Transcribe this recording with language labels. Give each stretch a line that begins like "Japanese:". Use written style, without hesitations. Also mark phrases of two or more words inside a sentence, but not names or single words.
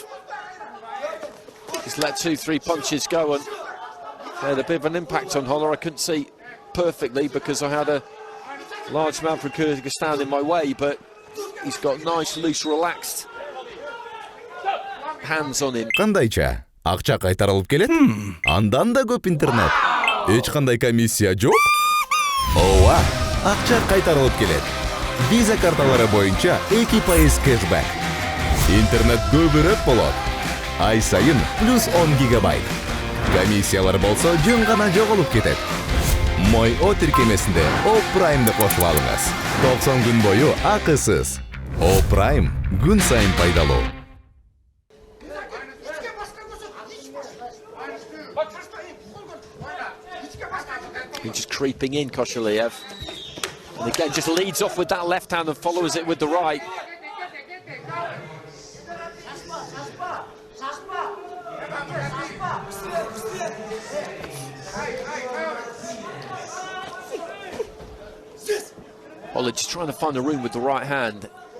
English: He's let 2-3 punches go and had a bit of an impact on Holler. I couldn't see perfectly because I had a large man from Kyrgyzstan in my way, but he's got nice, loose, relaxed hands on him.
Kyrgyz: Кандайча? Акча кайтарылып келет? Андан да көп интернет. Эч кандай комиссия жок? Ооба, акча кайтарылып келет. Виза карталары боюнча 2% кэшбэк. Интернет көбүрөөк болот. Ай сайын плюс 10 гигабайт. Комиссиялар болсо жөн гана жоголуп кетет. Мой О тиркемесинде О Праймды кошуп алыңыз. 90 күн бою акысыз. О Прайм күн сайын пайдалуу.
English: He's just creeping in, Koshaliev. And again, just leads off with that left hand and follows it with the right. Holler just trying to find a room with the right hand.